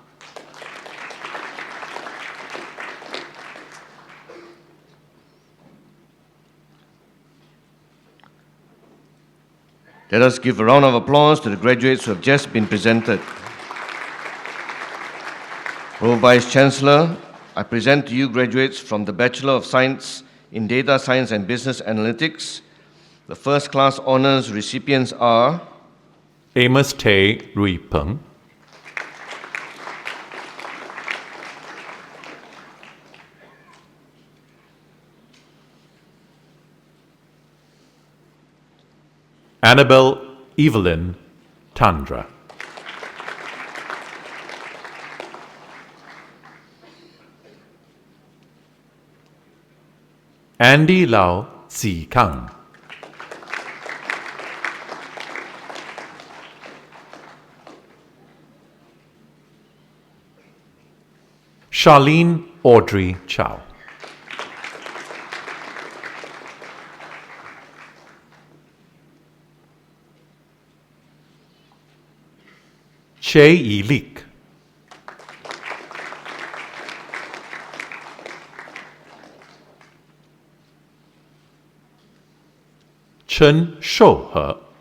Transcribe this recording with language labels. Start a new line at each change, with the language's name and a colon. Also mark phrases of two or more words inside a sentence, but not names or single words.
English: Let us give a round of applause to the graduates who have just been presented. Pro Vice Chancellor, I present to you graduates from the Bachelor of Science in Data Science and Business Analytics. The first class honors recipients are Amos Tay Rui Peng. Annabelle Evelyn Tandra. Andy Lau Zi Kang. Charlene Audrey Chow. Che Yi Lik. Chen Shouhe.